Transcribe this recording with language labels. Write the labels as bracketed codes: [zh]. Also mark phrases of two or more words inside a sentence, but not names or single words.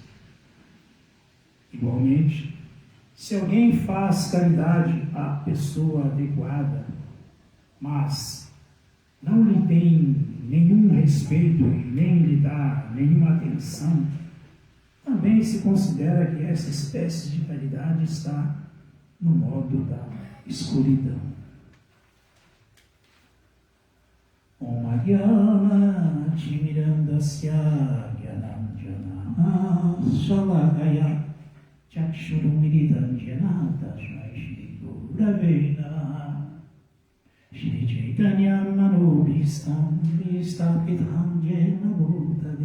[pt] Igualmente, se alguém faz caridade à pessoa adequada, mas não lhe tem nenhum respeito e nem lhe dá nenhuma atenção, também se considera que essa espécie de caridade está no modo da escuridão. [sa] ॐ अज्ञान तिमिरान्धस्य ज्ञानाञ्जन शलाकया चक्षुरुन्मीलितं येन तस्मै श्री गुरवे नमः श्री चैतन्य मनोऽभीष्टं स्थापितं येन भूतले